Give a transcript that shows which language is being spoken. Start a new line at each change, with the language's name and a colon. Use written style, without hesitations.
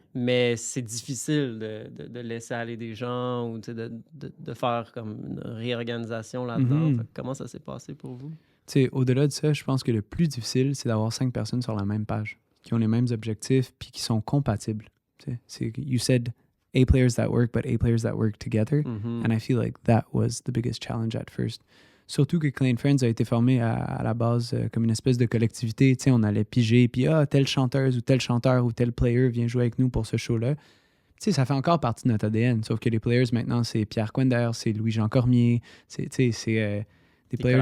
French: Mais c'est difficile de laisser aller des gens ou de faire comme une réorganisation là-dedans. Mm-hmm. Fait que comment ça s'est passé pour vous? Tu sais, au-delà de ça, je pense que le plus difficile, c'est d'avoir 5 personnes sur la même page, qui ont les mêmes objectifs puis qui sont compatibles. Tu sais,
English: you said A players that work, but A players that work together. Mm-hmm. And I feel like that was the biggest challenge at first.
French: Surtout que Clean Friends a été formé à la base comme une espèce de collectivité. Tu sais, on allait piger, puis telle chanteuse ou tel chanteur ou tel player vient jouer avec nous pour ce show-là. Tu sais, ça fait encore partie de notre ADN. Sauf que les players, maintenant, c'est Pierre Quender, c'est Louis-Jean Cormier, c'est des players